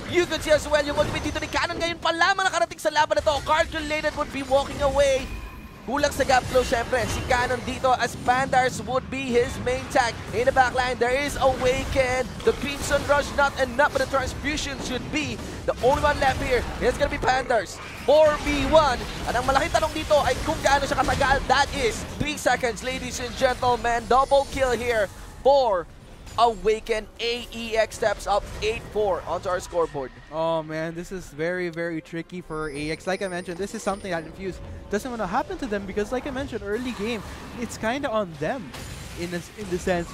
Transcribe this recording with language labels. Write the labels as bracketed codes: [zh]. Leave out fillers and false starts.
[en] You can see as well [tl] yung ultimate dito ni Cannon. Ngayon pa lamang nakarating sa laban na to. [en] Calculated would be walking away. [tl] Kulang sa gap flow, syempre, [en] si Cannon dito as Pandars would be his main tank. In the backline, there is Awaken. The Crimson Rush not enough, but the Transfusion should be the only one left here. It's gonna be Pandars. 4v1. [tl] At ang malaking tanong dito ay kung gaano siya katagal. [en] That is 3 seconds, ladies and gentlemen. Double kill here for Awaken. AEX steps up 8-4 onto our scoreboard. Oh man, this is very, very tricky for AEX. Like I mentioned, this is something that Infused doesn't want to happen to them because, like I mentioned, early game, it's kind of on them in the sense.